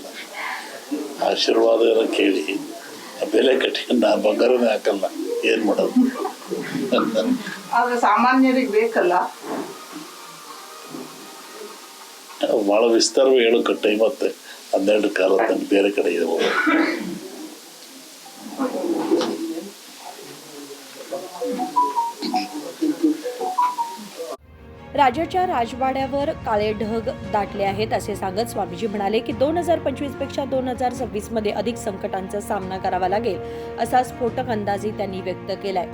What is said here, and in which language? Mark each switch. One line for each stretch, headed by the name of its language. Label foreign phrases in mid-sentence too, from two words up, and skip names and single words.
Kannada: ಆಶೀರ್ವಾದ ಎಲ್ಲ ಕೇಳಿ ಬೆಲೆ ಕಟ್ಕೊಂಡು ನಾನು ಬಂಗಾರನೇ ಹಾಕಲ್ಲ, ಏನು ಮಾಡೋದು? ಆದ್ರೆ ಸಾಮಾನ್ಯರಿಗೆ ಬೇಕಲ್ಲ. ಭಾಳ ವಿಸ್ತಾರವಾಗಿ ಹೇಳೋಕೆ ಟೈಮ್ ಮತ್ತೆ 12 ಕಾಲ ಬೇರೆ ಕಡೆ ಇದೆ.
Marathi: राज्याच्या राजवाड्यावर काळे ढग दाटले आहेत असे सांगत स्वामीजी म्हणाले की 2025 पेक्षा 2026 मध्ये अधिक संकटांचा सामना करावा लागेल असा स्फोटक अंदाजही त्यांनी व्यक्त केलाय.